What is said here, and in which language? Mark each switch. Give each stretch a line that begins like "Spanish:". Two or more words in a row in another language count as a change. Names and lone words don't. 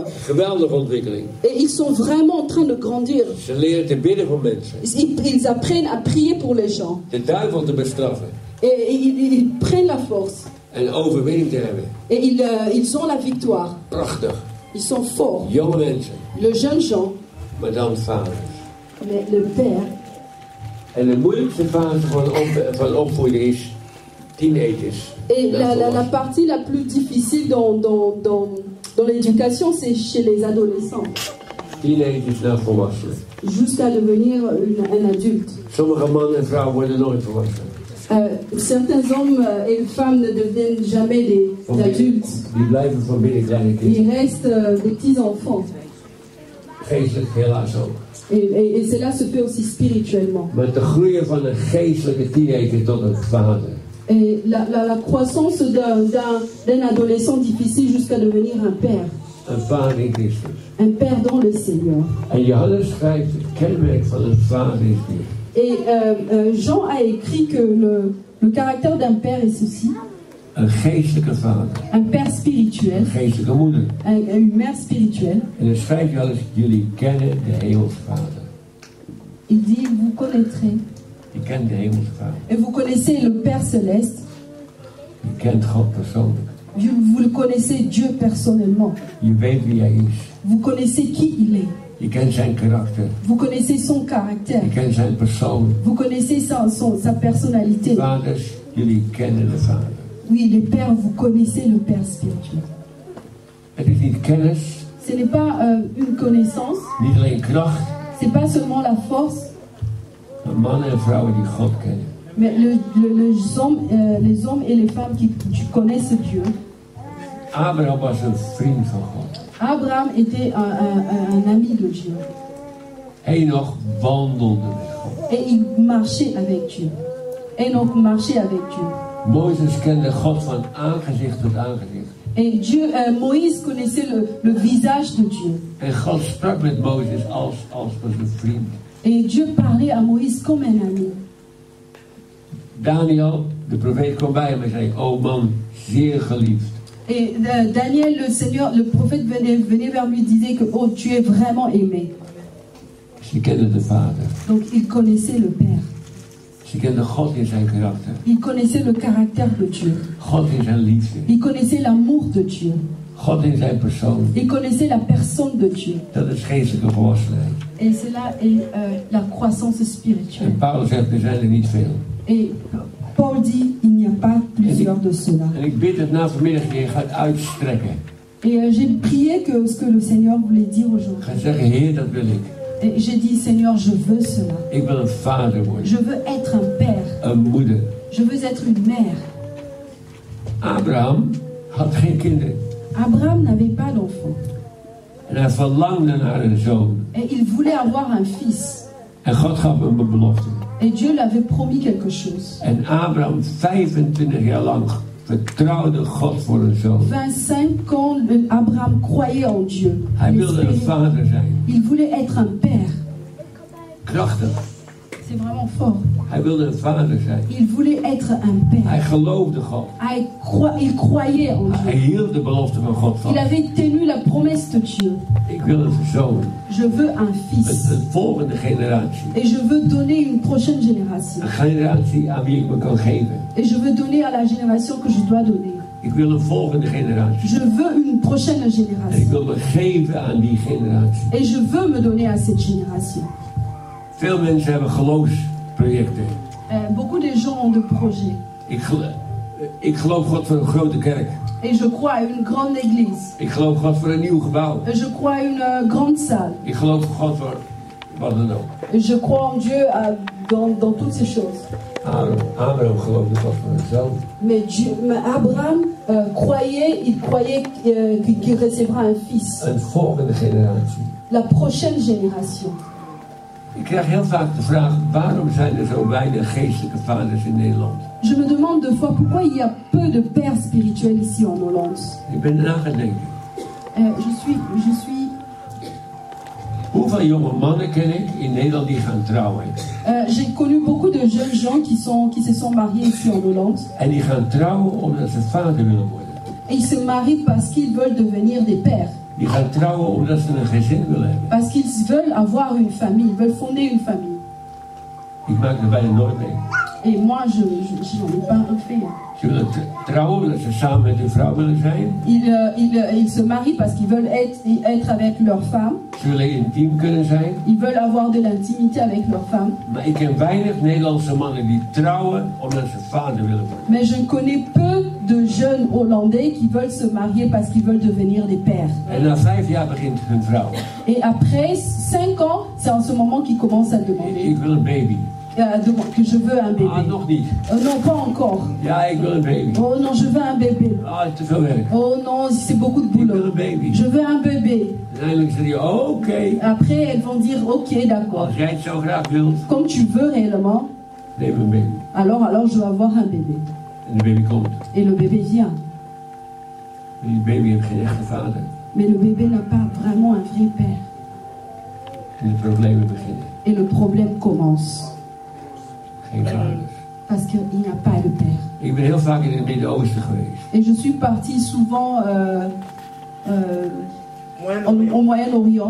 Dutch: Geweldige ontwikkeling.
French: Et ils sont vraiment en train de grandir.
Dutch: Ze leren te bidden voor mensen.
French: Ils apprennent à prier pour les gens.
Dutch: De duivel te bestraffen.
French: Et ils prennent la force.
Dutch: En overwinning te hebben.
French: Et ils ont la victoire.
Dutch: Prachtig.
French: Ils sont forts.
Dutch: Jonge mensen.
French: Le jeune Jean.
Dutch: Maar dan vaders.
French: Mais le père.
Dutch: En de moeilijkste fase van opvoeden is teenagers.
French: Et la partie la plus difficile dans l'éducation, c'est chez les adolescents.
Dutch: Teenagers naar volwassenen.
French: Jusqu'à devenir un adulte.
Dutch: Sommige mannen en vrouwen worden nooit volwassen.
French: Certains hommes et femmes ne deviennent jamais des adultes.
Dutch: Die blijven van binnen kleine kinderen.
French: Ils restent des petits enfants.
Dutch: Geestelijk helaas ook.
French: Et cela se fait aussi spirituellement.
Dutch: Maar te groeien van een geestelijke teenager tot een vader.
French: Et la croissance d'un adolescent difficile jusqu'à devenir un père.
Dutch: Een vader in Christus.
French: Un père dans le Seigneur.
Dutch: En Johannes schrijft het kenmerk van een vader is dit.
French: Et Jean a écrit que le caractère d'un père est ceci.
Dutch: Een geestelijke vader.
French: Un père spirituel.
Dutch: Een geestelijke moeder.
French: Une mère spirituelle.
Dutch: En dan schrijft Johannes, jullie kennen de hemelse vader.
French: Il dit, vous connaîtrez.
Dutch: Je kent de hemelse vader.
French: Et vous connaissez le Père Céleste.
Dutch: Je kent God persoonlijk.
French: Vous le connaissez Dieu personnellement.
Dutch: Je weet wie hij is.
French: Vous connaissez qui il est.
Dutch: Je kent zijn karakter.
French: Vous connaissez son caractère.
Dutch: Je kent zijn persoon.
French: Vous connaissez sa personnalité.
Dutch: Vaders, jullie kennen de vader.
French: Oui, les pères, vous connaissez le Père spirituel.
Dutch: Het is niet kennis.
French: Ce n'est pas une connaissance.
Dutch: Niet alleen kracht.
French: C'est pas seulement la force.
Dutch: Maar mannen en vrouwen die God kennen.
French: Mais les hommes et les femmes qui connaissent Dieu.
Dutch: Abraham was een vriend van God.
French: Abraham était un ami de Dieu.
Dutch: Enoch wandelde met God.
French: Et il marchait avec Dieu. Enoch marchait avec Dieu.
Dutch: Mozes kende God van aangezicht tot aangezicht.
French: Et Moïse connaissait le visage de Dieu.
Dutch: En God sprak met Mozes als een vriend.
French: Et Dieu parlait à Moïse comme un ami.
Dutch: Daniel, de profeet, kwam bij hem en zei, oh man, zeer geliefd.
French: Et Daniel, le prophète venait vers lui et disait que oh, tu es vraiment aimé.
Dutch: Ze kenden de Vader.
French: Donc ils connaissaient le Père.
Dutch: Ze kenden God in zijn karakter.
French: Ils connaissaient le caractère de Dieu.
Dutch: God in zijn liefde.
French: Ils connaissaient l'amour de Dieu.
Dutch: God in zijn persoon.
French: Ils connaissaient la personne de Dieu.
Dutch: Dat is geestelijke volwassenheid.
French: Et cela est la croissance spirituelle.
Dutch: En Paulus zegt, er zijn er niet veel.
French: Et Paul dit, il n'y a pas plusieurs de cela.
Dutch: En ik bid dat na vanmiddag je gaat uitstrekken.
French: Et j'ai prié que ce que le Seigneur voulait dire aujourd'hui.
Dutch: Ga zeggen, Heer, dat wil ik.
French: Et j'ai dit, Seigneur, je veux cela.
Dutch: Ik wil een vader worden.
French: Je veux être un père.
Dutch: Een moeder.
French: Je veux être une mère.
Dutch: Abraham had geen kinderen.
French: Abraham n'avait pas d'enfant.
Dutch: En hij verlangde naar een zoon.
French: Et il voulait avoir un fils.
Dutch: En God gaf hem een belofte.
French: Et Dieu lui avait promis quelque chose.
Dutch: En Abraham 25 jaar lang vertrouwde God voor een zoon.
French: 25 ans, Abraham croyait en Dieu.
Dutch: Hij wilde een vader zijn.
French: Il voulait être un père.
Dutch: Krachtig.
French: C'est vraiment fort.
Dutch: Hij wilde een vader zijn.
French: Il voulait être un père.
Dutch: Hij geloofde God.
French: Il croyait en
Dutch: Hij
French: Dieu.
Dutch: hield de belofte van God
French: Il
Dutch: vast.
French: avait tenu la promesse de Dieu.
Dutch: Ik wil een zoon.
French: Je veux un fils.
Dutch: Een volgende generatie.
French: Et je veux donner une prochaine génération.
Dutch: Een generatie aan wie ik me kan geven.
French: Et je veux donner à la génération que je dois donner.
Dutch: Ik wil een volgende generatie.
French: Je veux une prochaine
Dutch: En ik
French: génération.
Dutch: wil me geven aan die generatie.
French: Et je veux me donner à cette génération.
Dutch: Veel mensen hebben geloofsprojecten.
French: Beaucoup de gens ont des projets.
Dutch: Ik geloof God voor een grote kerk.
French: Et je crois à une grande église.
Dutch: Ik geloof God voor een nieuw gebouw.
French: Et je crois à une grande salle.
Dutch: Ik geloof God voor wat dan ook.
French: Et je crois en Dieu dans toutes ces choses.
Dutch: Abraham geloofde God voor een zoon.
French: Mais Abraham croyait qu'il recevra un fils.
Dutch: Een volgende generatie.
French: La prochaine génération.
Dutch: Ik krijg heel vaak de vraag, waarom zijn er zo weinig geestelijke vaders in Nederland?
French: Je me demande deux fois pourquoi il y a peu de pères spirituels ici en Hollande.
Dutch: Ik ben erna gaan denken.
French: Je suis.
Dutch: Hoeveel jonge mannen ken ik in Nederland die gaan trouwen?
French: J'ai connu beaucoup de jeunes gens qui se sont mariés ici en Hollande.
Dutch: En die gaan trouwen omdat ze vader willen worden.
French: Et ils se marient parce qu'ils veulent devenir des pères.
Dutch: Die gaan trouwen omdat ze een gezin willen hebben.
French: Parce qu'ils veulent avoir une famille, ils veulent fonder une famille.
Dutch: Ik maak er bijna nooit mee.
French: Et moi, je n'en ai pas fait.
Dutch: Ze willen trouwen omdat ze samen met hun vrouw willen zijn.
French: Ils se marient parce qu'ils veulent être avec leur femme.
Dutch: Ze willen intiem kunnen zijn.
French: Ils veulent avoir de l'intimité avec leur femme.
Dutch: Maar ik ken weinig Nederlandse mannen die trouwen omdat ze vader willen worden.
French: Mais je connais peu de jeunes Hollandais qui veulent se marier parce qu'ils veulent devenir des pères.
Dutch: En na 5 jaar begint hun vrouw.
French: Et après 5 ans, c'est en ce moment qu'ils commencent à demander
Dutch: Ik wil een baby.
French: que je veux un bébé.
Dutch: Ah, nog niet.
French: Non, pas encore.
Dutch: Ja, ik wil een baby.
French: Oh non, je veux un bébé.
Dutch: Ah, te veel werk.
French: Oh non, c'est beaucoup de
Dutch: Ik wil
French: boulot.
Dutch: een baby.
French: Je veux un bébé.
Dutch: En eindelijk zeg je, oké.
French: Après, elles vont dire, ok, d'accord.
Dutch: Als jij het zo graag wilt,
French: Comme tu veux réellement,
Dutch: neem een baby.
French: alors je veux avoir un bébé.
Dutch: En de baby komt.
French: Et le bébé vient.
Dutch: En die baby heeft geen echte vader.
French: Mais le bébé n'a pas vraiment un vrai père.
Dutch: En de problemen beginnen.
French: Et le problème commence.
Dutch: Geen vaders.
French: Parce qu'il n'a pas de père.
Dutch: Ik ben heel vaak in het Midden-Oosten geweest.
French: Et je suis partie souvent au Moyen-Orient,